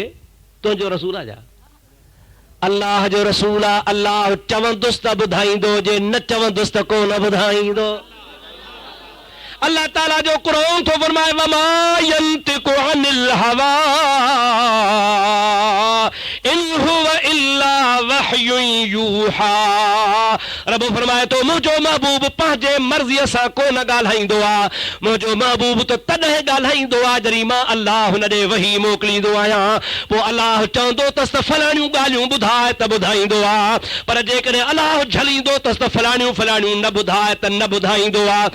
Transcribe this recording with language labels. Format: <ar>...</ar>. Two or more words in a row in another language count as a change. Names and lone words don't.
<sd>तुंहिंजो रसूल आहे छा? अल्लाह जो रसूल आहे। अल्लाह चवंदुसि त ॿुधाईंदो, जे न चवंदुसि त कोन ॿुधाईंदो। अल्लाह ताला जो क़ुरान थो फरमाए</sd> <ar>وما ينطق عن الهوى إن هو إلا وحي يوحى.</ar> <sd>रब फरमाए तो मुंहिंजो महबूब पंहिंजे मर्ज़ीअ सां कोन ॻाल्हाईंदो आहे। मुंहिंजो महबूब त तॾहिं ॻाल्हाईंदो आहे जॾहिं मां अल्लाह हुन ॾे वही मोकिलींदो आहियां। पोइ अल्लाह चवंदो अथसि त फलाणियूं ॻाल्हियूं ॿुधाए त ॿुधाईंदो आहे, पर जेकॾहिं अल्लाह झलींदो अथसि त फलाणियूं फलाणियूं न ॿुधाए त न ॿुधाईंदो आहे।</sd>